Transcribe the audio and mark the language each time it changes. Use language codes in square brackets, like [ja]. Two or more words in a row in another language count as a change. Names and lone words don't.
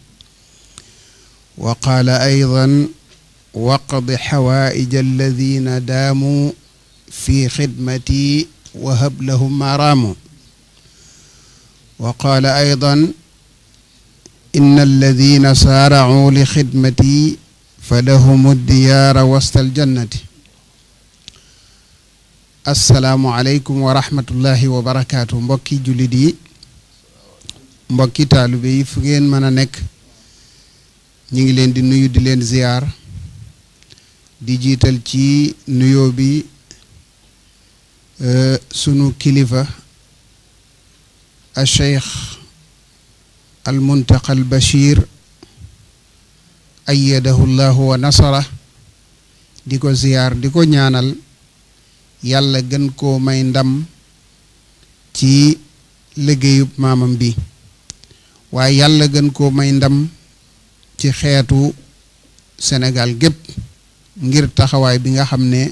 [ar] وقال أيضا وقض حوائج الذين داموا في خدمتي وهب لهم ما راموا وقال أيضا إن الذين سارعوا لخدمتي فلهم الديار وسط الجنة السلام عليكم ورحمة الله وبركاته [wo] mbokki jullit yi mbokki taalibe yi fu ngeen mën a nekk ñu ngi leen di nuyu di leen ziyaar di jiital ci nuyoo bi sunu kilifa [ar] الشيخ المنتقى البشير أيده الله ونصره [wo] ديكو زيار ديكو ñaanal yàlla gën koo may ndam ci liggéeyub maamam bi waaye yàlla gën koo may ndam ci xeetu Sénégal gépp ngir taxawaay bi nga xam ne